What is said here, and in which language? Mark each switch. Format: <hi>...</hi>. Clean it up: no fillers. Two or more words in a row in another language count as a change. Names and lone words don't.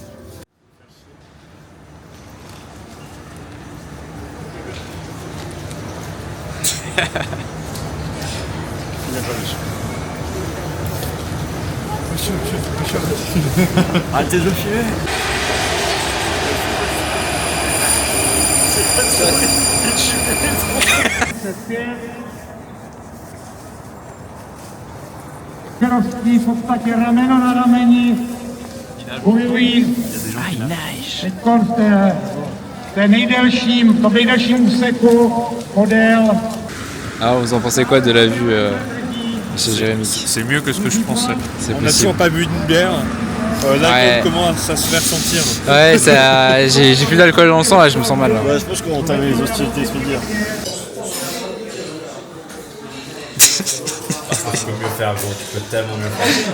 <fr>Arrêtez de le filer.</fr> <cs>Krovský v podstatě rameno na rameni bojují teďkon v té nejdelším úseku podél.</cs> <fr>Alors vous en pensez quoi de la vue chez Jérémy? C'est mieux que ce que je pensais. C'est On n'a possible. toujours pas bu une bière. Là, Ouais. on commence à se faire sentir. Ouais, j'ai plus d'alcool dans le sang là, je me sens mal là. Ouais, je pense qu'on entame les hostilités expédiées. Tu peux mieux faire, gros, tu peux tellement mieux faire.</fr>